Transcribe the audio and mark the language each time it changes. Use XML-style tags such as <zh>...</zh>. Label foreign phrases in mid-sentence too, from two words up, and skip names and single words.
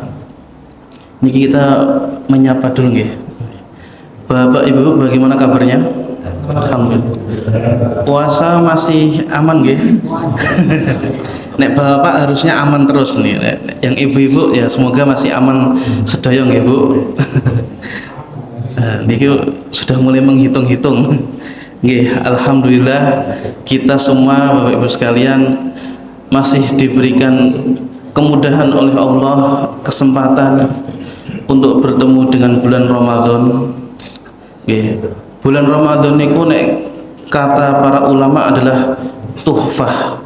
<id>Niki kita menyapa dulu nggih. Bapak Ibu bagaimana kabarnya? Alhamdulillah. Puasa masih aman nggih? Nek Bapak harusnya aman terus nih. Yang ibu-ibu ya semoga masih aman</id> <jv>sedaya nggih,</jv> <id>Bu. Niki sudah mulai menghitung-hitung. Nggih, alhamdulillah kita semua Bapak Ibu sekalian masih diberikan kemudahan oleh Allah, kesempatan untuk bertemu dengan bulan Ramadan. Nggih, bulan Ramadan</id> <jv>niku nek</jv> <id>kata para ulama adalah tuhfah.</id>